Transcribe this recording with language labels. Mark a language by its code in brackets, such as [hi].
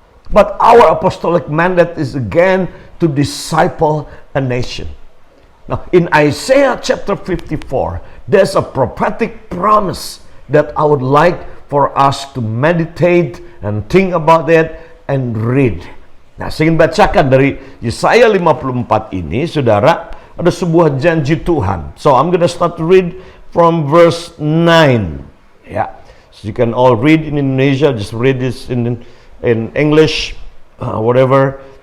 [en] But our apostolic mandate is again to disciple a nation. Now, in Isaiah chapter 54, there's a prophetic promise that I would like for us to meditate and think about that and read. [id] Nah, saya ingin bacakan dari Yesaya 54 ini, saudara, ada sebuah janji Tuhan. [en] So, I'm gonna start to read from verse 9. Yeah. So you can all read in Indonesia, just read this in English, whatever.